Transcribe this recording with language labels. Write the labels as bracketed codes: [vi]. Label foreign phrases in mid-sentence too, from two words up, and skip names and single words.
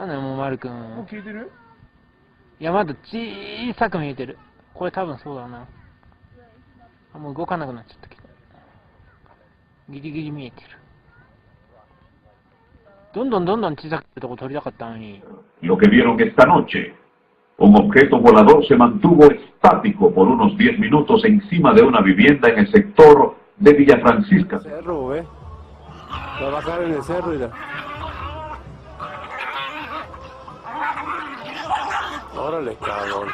[ja] なんだよもう丸くん。もう消えてる？いやまだ小さく見えてる。これ多分そうだな。あ、もう動かなくなっちゃったけど。ギリギリ見えてる。どんどん小さくてとこ撮りたかったのに。 [es] Lo que vieron esta noche, un objeto volador se mantuvo estático por unos 10 minutos encima de una vivienda en el sector de Villa Francisca. Cerro, ¿eh? Va a bajar en el cerro y la... Órale, cabrón.